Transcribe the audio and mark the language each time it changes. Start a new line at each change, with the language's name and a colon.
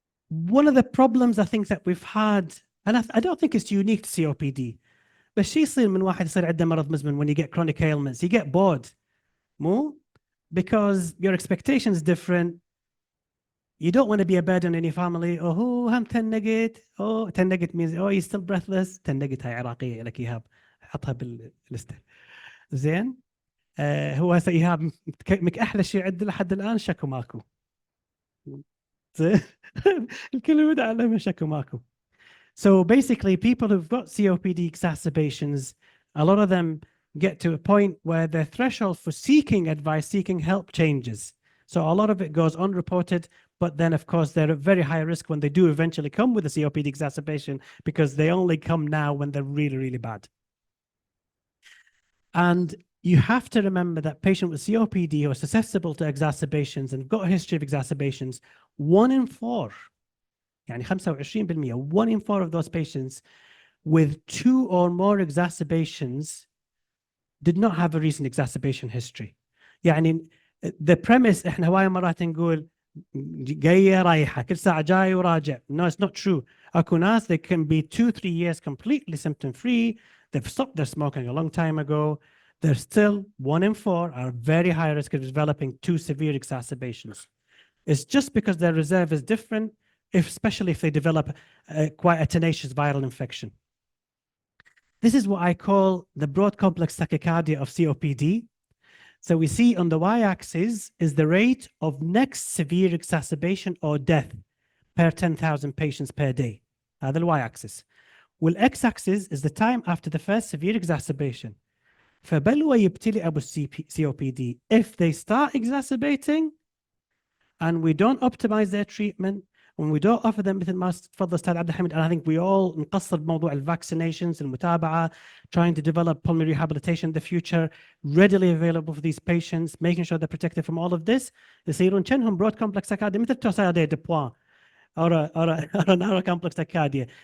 English: One of the problems I think that we've had, and I don't think it's unique to COPD,
Arabic: بس شي يصير من واحد يصير عنده مرض مزمن
English: when you get chronic ailments, you get bored,
Arabic: مو?
English: Because your expectation is different. You don't want to be a burden on your family.
Arabic: Oh, هم تنقت.
English: Oh, تنقت means oh, you're still breathless.
Arabic: تنقت هاي عراقية لك إيهاب. حطها باللستة. زين. هو هسه إيهاب أحلى شيء عنده لحد الآن شكو ماكو. الكل على شكو ماكو.
English: So basically, people who've got COPD exacerbations, a lot of them get to a point where their threshold for seeking advice, seeking help changes. So a lot of it goes unreported, but then of course they're at very high risk when they do eventually come with a COPD exacerbation, because they only come now when they're really, really bad. And you have to remember that patients with COPD who are susceptible to exacerbations and got a history of exacerbations, 1 in 4, يعني 25%, 1 in 4 of those patients with 2 or more exacerbations did not have a recent exacerbation history.
Arabic: يعني
English: the premise
Arabic: احنا هواي مرات نقول جاية رايحة كل ساعة جاي وراجع.
English: No, it's not true.
Arabic: اكو ناس
English: they can be 2-3 years completely symptom free. They've stopped their smoking a long time ago. They're still 1 in 4 are very high risk of developing 2 severe exacerbations. It's just because their reserve is different, especially if they develop quite a tenacious viral infection. This is what I call the broad complex tachycardia of COPD. So we see on the y-axis is the rate of next severe exacerbation or death per 10,000 patients per day.
Arabic: هذا
English: y-axis. والx-axis is the time after the first severe exacerbation.
Arabic: فبلوى يبتلي أبو COPD.
English: If they start exacerbating and we don't optimize their treatment, when we don't offer them
Arabic: مثل ما تفضل استاذ عبد الحميد,
English: and I think we all
Arabic: نقصر بموضوع
English: الvaccinations,
Arabic: المتابعة,
English: trying to develop pulmonary rehabilitation in the future, readily available for these patients, making sure they're protected from all of this,
Arabic: يصيرون كأنهم
English: broad complex tachycardia
Arabic: مثل توسيادة دبوا
English: or narrow complex tachycardia.